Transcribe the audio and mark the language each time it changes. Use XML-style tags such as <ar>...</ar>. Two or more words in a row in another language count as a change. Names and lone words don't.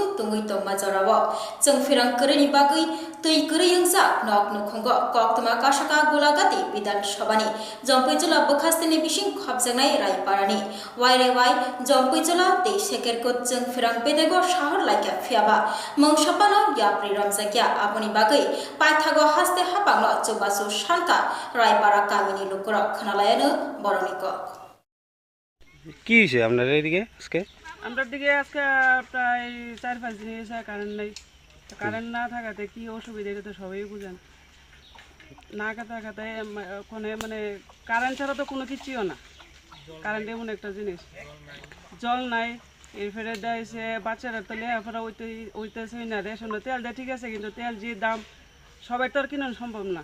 <trp>तुङै तंमा जराव जों फिरांकरीनि बागै तैकरी यंसा नक नुखंग कक्तमा कासाका गुलागाति विधान सभानि जम्पैजला बखास्तेनि बिसिं खबजनाय रायपारानि वाइरेवाइ जम्पैजला ते सेकेरको जों फिरां पेदेगो शहर लाइका फियाबा मंगसापानो याप्रि रमजाकिया आबनि बागै पाइथागो हास्ते हापांनो चौबासु शान्ता रायपारा गामिनि लोकरक खनालायानो बरनिक</trp> <bn>কি হয়েছে আপনার এদিকে আজকে? আমরা দিকে আজকে প্রায় 4-5 দিন এসে কারেন্ট নাই কারেন্ট না থাকাতে কি অসুবিধা এটা তো সবাই বুঝেন না থাকাতে ওখানে মানে কারেন্ট ছাড়া তো কোনো কিছুও না কারেন্ট এমন একটা জিনিস জল নাই এরপরে দেয়ছে বাচ্চারা তো লেখাপড়া ওইতেছে না রেশন তেল দেয় ঠিক আছে কিন্তু তেল যে দাম সবাই তো আর কিনা সম্ভব না</bn>